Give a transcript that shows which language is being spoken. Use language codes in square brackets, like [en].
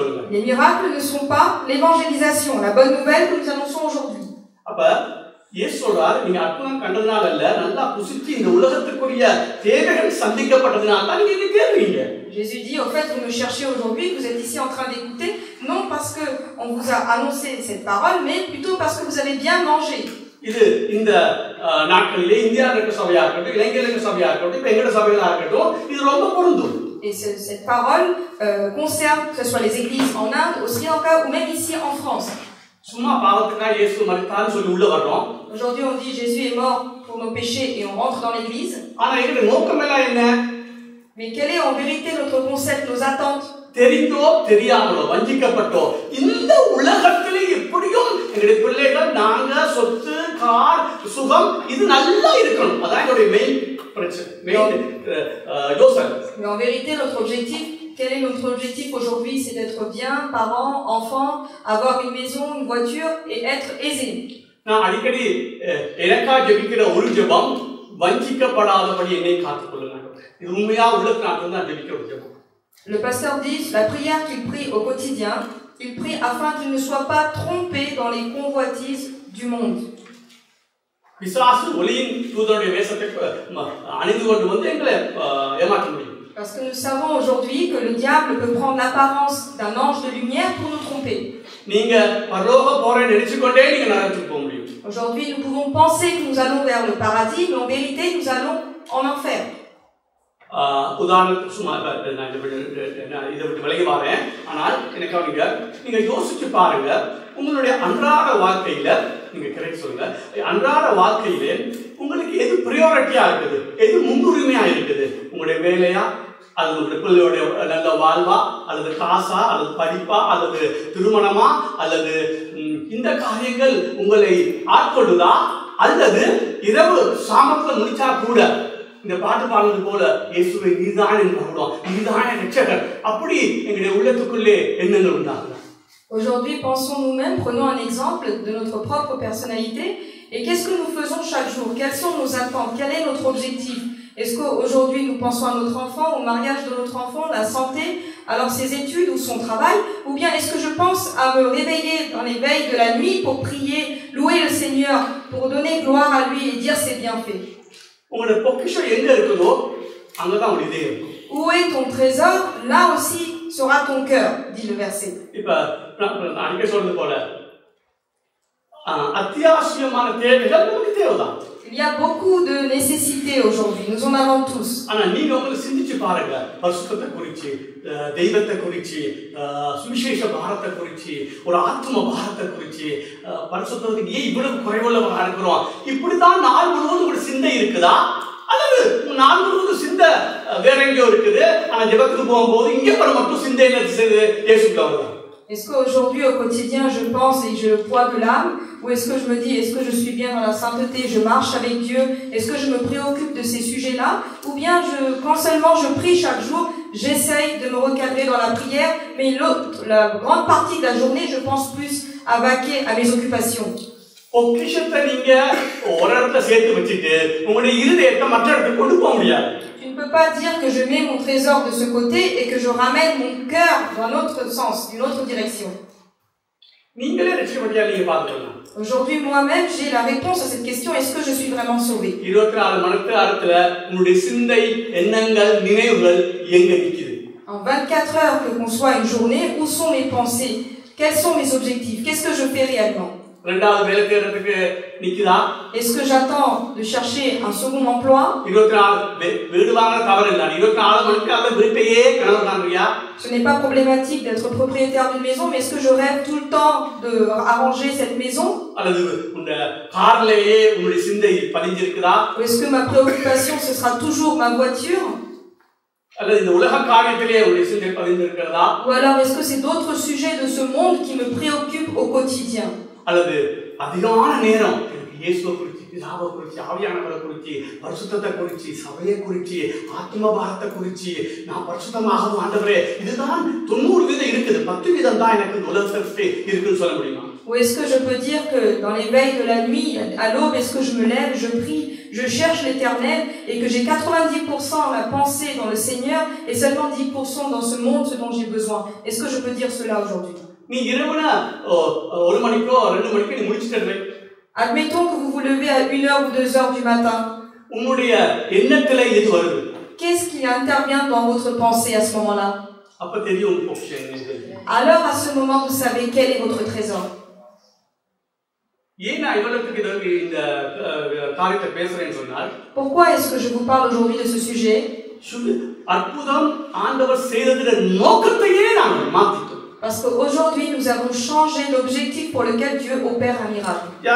[fr] Les miracles ne sont pas l'évangélisation, la bonne nouvelle que nous annonçons aujourd'hui. [ta] இயேசு சொல்றார், நீங்க அற்புதம் கண்டதனால அல்ல, நல்லா புசித்து இந்த உலகத்துக்குரிய தேவைகள் சந்திக்கப்பட்டதனால தான் நீங்க இதை தேடுறீங்க. [fr] Jésus dit, au fait, vous me cherchez aujourd'hui, vous êtes ici en train d'écouter, non parce que on vous a annoncé cette parole, mais plutôt parce que vous avez bien mangé. [ta] இது இந்த நாட்களிலே இந்தியாவில் இருக்க சபையா இருக்கட்டும், இலங்கையில் இருக்க சபையா இருக்கட்டும், இப்ப எங்கட சபைகளா இருக்கட்டும், இது ரொம்ப பொருந்தும். [fr] Et cette parole concerne que ce soit les églises en Inde, au Sri Lanka ou même ici en France. [ta] சும்மா பாவத்துக்காக இயேசு மரித்தார்னு சொல்லி உள்ள வர்றோம். [fr] Aujourd'hui on dit Jésus est mort pour nos péchés et on rentre dans l'église. [ta] ஆனா எங்க நோக்கம் எல்லாம் என்ன? [fr] Mais quel est en vérité notre concept, nos attentes? [ta] தெரிந்தோ தெரியாமலோ வஞ்சிக்கப்பட்டோ இந்த உலகத்திலே எப்படியும் எங்களுடைய பிள்ளைகள் நாங்க சொத்து கார் சுகம் இது நல்லா இருக்கணும், அதான் என்னுடைய மெயின் பிரச்சனை, மெயின் யோசனை. [fr] Mais en vérité notre objectif, quel est notre objectif aujourd'hui? C'est d'être bien, parents, enfants, avoir une maison, une voiture et être aisé. [ta] நான் அடிக்கடி எனக்கா ஜெபிக்கிற ஒரு ஜெபம், வஞ்சிக்கப்படாதபடி என்னை காத்துக்கொள்ளுங்க. இது உண்மையா உள்ளத்துல நான் ஜெபிக்கிற ஒரு ஜெபம். [fr] Le pasteur dit, la prière qu'il prie au quotidien, il prie afin qu'il ne soit pas trompé dans les convoitises du monde. [ta] பிசாசு ஒளியின் தூதனுடைய வேஷத்தை அணிந்து கொண்டு வந்து எங்களை ஏமாற்ற முடியும். [fr] Parce que nous savons aujourd'hui que le diable peut prendre l'apparence d'un ange de lumière pour nous tromper. [ta] நீங்க பரலோக போறேன்னு நினைச்சுக்கொண்டே நீங்க நரகத்துக்கு போக முடியும். [fr] Aujourd'hui, nous pouvons penser que nous allons vers le paradis, mais en vérité, nous allons en enfer. [ta] உதாரணத்துக்கு சும்மா இதை விட்டு விலகி வரேன். ஆனால் எனக்கு நீங்க யோசிச்சு பாருங்க, உங்களுடைய அன்றாட வாழ்க்கையில நீங்க கரெக்ட் சொல்லுங்க, அன்றாட வாழ்க்கையில உங்களுக்கு எது பிரியாரிட்டியா இருக்குது, எது முன்னுரிமையா இருக்குது? உங்களுடைய வேலையா, அல்லது உங்களுடைய பிள்ளையோட நல்ல வாழ்வா, அல்லது காசா, அல்லது படிப்பா, அல்லது திருமணமா, அல்லது இந்த காரியங்கள் உங்களை ஆட்கொள்ளுதா? அல்லது இரவு சாமத்துல முடிச்சா கூட இந்த பாட்டு பாடுறது போல இயேசுவை நீதான் என் மகுடம், நீதான் என் ரட்சகர், அப்படி எங்களுடைய உள்ளத்துக்குள்ளே எண்ணங்கள் உண்டாகுது. [fr] Aujourd'hui, pensons nous-mêmes, prenons un exemple de notre propre personnalité et qu'est-ce que nous faisons chaque jour? Quelles sont nos attentes? Quel est notre objectif? Est-ce qu'aujourd'hui nous pensons à notre enfant, au mariage de notre enfant, la santé, alors ses études ou son travail? Ou bien est-ce que je pense à me réveiller dans les veilles de la nuit pour prier, louer le Seigneur, pour donner gloire à lui et dire ses bienfaits? [ta] உங்களுடைய பொக்கிஷம் எங்க இருக்குதோ அங்கதான் உங்களுடைய இதயம் இருக்கும். [fr] Où est ton trésor? Là aussi sera ton cœur, dit le verset. [ta] இப்ப அடிக்க சொல்றது போல அத்தியாவசியமான தேவைகள் நமக்கு தேவைதான். [fr] Il y a beaucoup de nécessités aujourd'hui, nous en avons tous. [ta] ஆனா நீங்க உங்களுக்கு சிந்திச்சு பாருங்க, பரிசுத்தத்தை குறிச்சு, தெய்வத்தை குறிச்சு, சுவிசேஷ பாரத்தை குறிச்சு, ஒரு ஆத்ம பாரத்தை குறிச்சு, பரிசுத்தத்துக்கு ஏன் இவ்வளவு குறைவுள்ளவங்க இருக்கிறோம், இப்படித்தான் நாள் முழுவதும் ஒரு சிந்தை இருக்குதா? அல்லது நாள் முழுவதும் சிந்தை வேற எங்கேயோ இருக்குது, ஆனா ஜெபத்துக்கு போகும்போது இங்கே மட்டும் சிந்தையில இயேசுக்குள்ள வருதா? [fr] Est-ce qu'aujourd'hui, au quotidien, je pense et j'ai le poids de l'âme? Ou est-ce que je me dis, est-ce que je suis bien dans la sainteté, je marche avec Dieu? Est-ce que je me préoccupe de ces sujets-là? Ou bien, quand seulement je prie chaque jour, j'essaye de me recadrer dans la prière, mais la grande partie de la journée, je pense plus à vaquer à mes occupations. [ta] பொக்கிஷத்தை நீங்க ஒரு இடத்துல சேர்த்து வச்சுட்டு உங்களுடைய இருதயத்தை மற்ற இடத்துக்கு கொண்டு போக முடியாது. [fr] Tu ne peux pas dire que je mets mon trésor de ce côté et que je ramène mon cœur dans un autre sens, d'une autre direction. [ta] நீங்களே ரட்சிக்கப்பட்டியா நீங்க பாத்துக்கலாம். [fr] Aujourd'hui, moi-même, j'ai la réponse à cette question, est-ce que je suis vraiment sauvé? [ta] 24 மணி நேரத்துல உங்களுடைய சிந்தை, எண்ணங்கள், நினைவுகள் எங்க நிக்குது? [fr] En 24 heures que qu'on soit une journée, où sont mes pensées? Quels sont mes objectifs? Qu'est-ce que je fais réellement? [ta] ரெண்டாவது வேலை தேடுறதுக்கு நிக்குதா? [fr] Est-ce que j'attends de chercher un second emploi? [ta] 24 வீடு வாங்க தவறு இல்ல. 24 மணிக்கு அந்த வீட்டையே கனவு காண்றியா? [fr] Ce n'est pas problématique d'être propriétaire d'une maison, mais est-ce que je rêve tout le temps de arranger cette maison? [ta] அல்லது உங்க கார்லயே உங்களுடைய சிந்தை பதிஞ்சிருக்குதா? [fr] Ou est-ce que ma préoccupation ce sera toujours ma voiture? [ta] அல்லது இந்த உலக காரியத்திலே உங்களுடைய சிந்தை பதிஞ்சிருக்கிறதா? [fr] Ou alors est-ce que c'est d'autres sujets de ce monde qui me préoccupent au quotidien? [ta] அல்லது அதிகமான நேரம் எனக்கு இயேசுவை குறித்து, பிதாவை குறித்து, ஆவியானவரை குறித்து, பரிசுத்தத்தை குறித்து, சபையை குறித்து, ஆத்ம பாரத்தை குறித்து, நான் பரிசுத்தமாகவும் ஆண்டவரே, இதுதான் 90% இருக்குது, 10% தான் எனக்கு இந்த உலகத்திற்கு இருக்குன்னு சொல்ல முடியுமா? [fr] Ou est-ce que je peux dire que dans les veilles de la nuit, à l'aube, est-ce que je me lève, je prie, je cherche l'Éternel et que j'ai 90% la pensée dans le Seigneur et seulement 10% dans ce monde, ce dont j'ai besoin? Est-ce que je peux dire cela aujourd'hui? [ta] நீ இரவுல 1 மணிக்கோ 2 மணிக்கோ நீ முடிச்சிட்டே. [fr] Admettons que vous vous levez à 1h ou 2h du matin. [ta] உன்னுடைய எண்ணத்துல எது வருது? [fr] Qu'est-ce qui intervient dans votre pensée à ce moment-là? [ta] அப்ப தெரியும் உங்க பொக்கிஷம் என்னன்னு. [fr] Alors à ce moment vous savez quel est votre trésor. [ta] ஏன் நான் இவ்வளவுக்கு இந்த காரியத்தை பேசுறேன்னு சொன்னால், [fr] pourquoi est-ce que je vous parle aujourd'hui de ce sujet? [ta] அற்புதம் ஆண்டவர் செய்ததின் நோக்கத்தையே நாம் மாத்திட்டோம். [fr] Parce qu'aujourd'hui, nous avons changé l'objectif pour lequel Dieu opère un miracle.